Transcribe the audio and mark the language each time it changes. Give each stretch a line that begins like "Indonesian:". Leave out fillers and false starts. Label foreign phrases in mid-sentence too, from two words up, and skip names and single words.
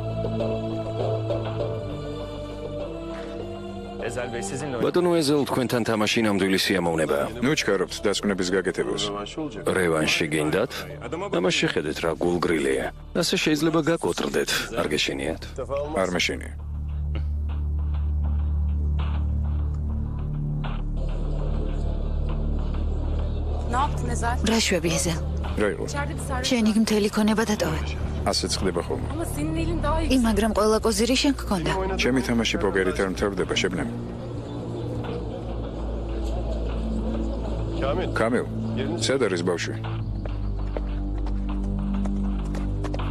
Georgian: ბატონო ეზელ, თქვენთან თამაში ნამდვილი სიამოვნებაა. ნუ ჩქარობთ დასკვნების გაკეთებას. რევანში გინდათ? ამას შეხედეთ რა გულგრილია. ასე შეიძლება გაკოტრდეთ, არ გეშინიათ? არ მეშინია.
Turkish: Ne yaptın Ezel?
Georgian: რა შვები ეზელ? რა იყო?
Turkish: İçeride bir servis.
Georgian: შენ იგი მთელი ქონება დატოვე. ასეც ხდება ხოლმე.
Turkish: Ama senin elin daha iyi.
Georgian: მაგრამ ყველა კოზირი შენ გქონდა. ჩემი თამაში პოკერით არ მთავრდება, შებნემ. კამილ, სად არის ბავშვი?